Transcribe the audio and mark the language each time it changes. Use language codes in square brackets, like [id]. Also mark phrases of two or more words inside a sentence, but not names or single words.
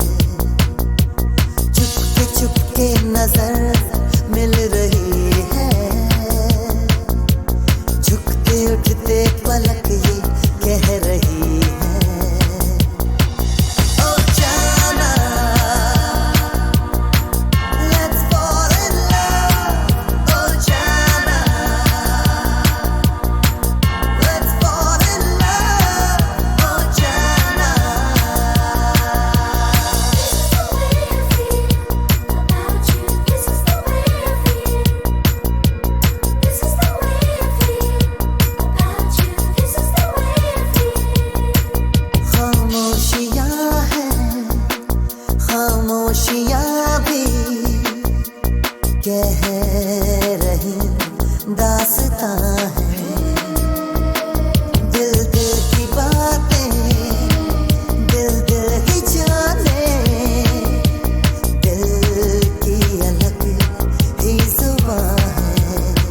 [hi] चुपके चुपके नजर मिल रही है, उठते पलक ये कह रही है, ओ जाना [en] let's fall in love, [hi] ओ जाना [en] let's fall in love, [hi] ओ जाना। [en] This is the way I feel about you, this is the way I feel, this is the way I feel about you, this is the way I feel। [hi] खामोशियाँ हैं, खामोशियाँ भी कह रही दास्तां है। दिल दिल की बातें दिल दिल ही जाने, दिल की अलग ही जुबां है।